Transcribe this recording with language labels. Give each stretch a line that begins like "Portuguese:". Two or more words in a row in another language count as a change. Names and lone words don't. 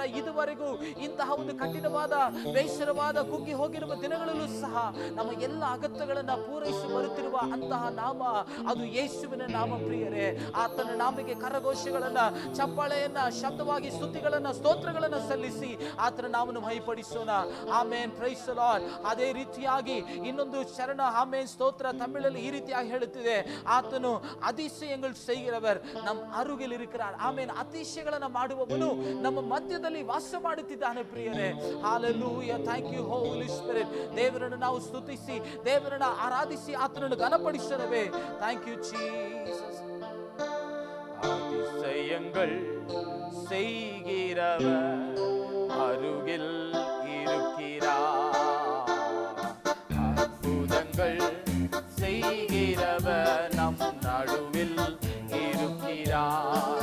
Kannada: ಇದುವರೆಗೂ ಇಂತಹ ಒಂದು ಕಠಿಣವಾದ ಬೇಸರವಾದ ಕುಗ್ಗಿ ಹೋಗಿರುವ ದಿನಗಳಲ್ಲೂ ಸಹ ನಮ್ಮ ಎಲ್ಲ ಅಗತ್ಯಗಳನ್ನು ಪೂರೈಸಿ ಬರುತ್ತಿರುವ ಅಂತಹ ನಾಮ ಅದು ಯೇಸುವಿನ ನಾಮ ಪ್ರಿಯರೇ. ಆತನ ನಾಮಕ್ಕೆ ಕರಘೋಷಗಳನ್ನ, ಚಪ್ಪಾಳೆಯನ್ನ, ಶಬ್ದವಾಗಿ ಸ್ತುತಿಗಳನ್ನ, ಸ್ತೋತ್ರಗಳನ್ನ ಸಲ್ಲಿಸಿ ಆತನ ನಾಮವನ್ನು ಮಹಿಪಡಿಸೋಣ. ಆಮೇನ್.
English: Praise the Lord.
Kannada: ಅದೇ ರೀತಿಯಾಗಿ ಇನ್ನೊಂದು ಶರಣ ಆಮೇನ್ ಸ್ತೋತ್ರ ತಮಿಳಲ್ಲಿ ಈ ರೀತಿಯಾಗಿ ಹೇಳುತ್ತಿದೆ, ಆತನು
Tamil: அதிசயங்கள் செய்கிறவர் நம் அருகில் இருக்கிறார். ஆமென்.
Kannada: அதிசயಗಳನ್ನು ಮಾಡುವವನು ನಮ್ಮ ಮಧ್ಯದಲ್ಲಿ ವಾಸ ಮಾಡುತ್ತಿದ್ದಾನೆ ಪ್ರಿಯರೇ. ಹalleluya.
English: Thank you Holy Spirit.
Kannada: ದೇವರನ್ನು ನಾವು ಸ್ತುತಿಸಿ, ದೇವರನ್ನು ಆರಾಧಿಸಿ ಆತನನ್ನು ಘನಪಡಿಸೋಣವೇ.
English: Thank you Jesus.
Tamil: அதிசயங்கள் செய்கிறவர் அருகில் இருக்கிறார், அற்புதங்கள் செய்கிறவர் நம் நடுவில் இருக்கிறார்.